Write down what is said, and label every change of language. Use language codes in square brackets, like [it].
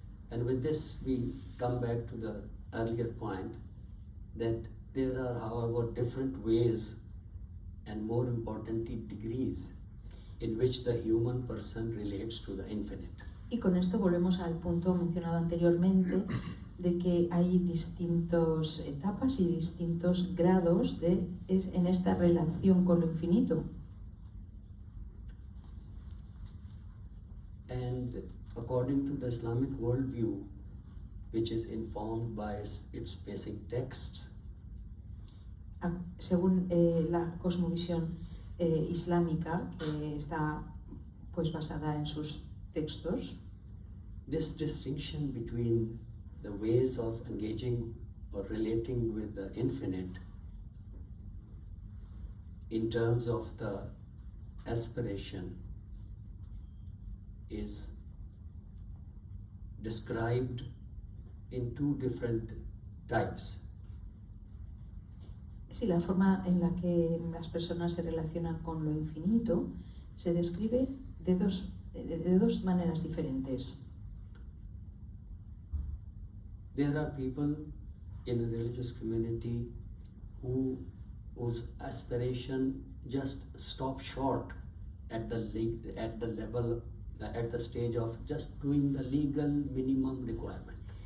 [en] And with this we come back to the earlier point that there are, however, different ways and more importantly degrees in which the human person relates to the infinite. [es] Y con esto volvemos al punto mencionado anteriormente de que hay distintas etapas y distintos grados en esta relación con lo infinito. [en] And according to the Islamic worldview, which is informed by its basic texts, [es] según la cosmovisión islámica, que está pues basada en sus textos, [en] this distinction between the ways of engaging or relating with the infinite in terms of the aspiration is described in two different types. [es] Sí, la forma en la que las personas se relacionan con lo infinito se describe de dos maneras diferentes. [en] There are people in a religious community whose aspiration just stop short at the level, at the stage of just doing the legal minimum requirement.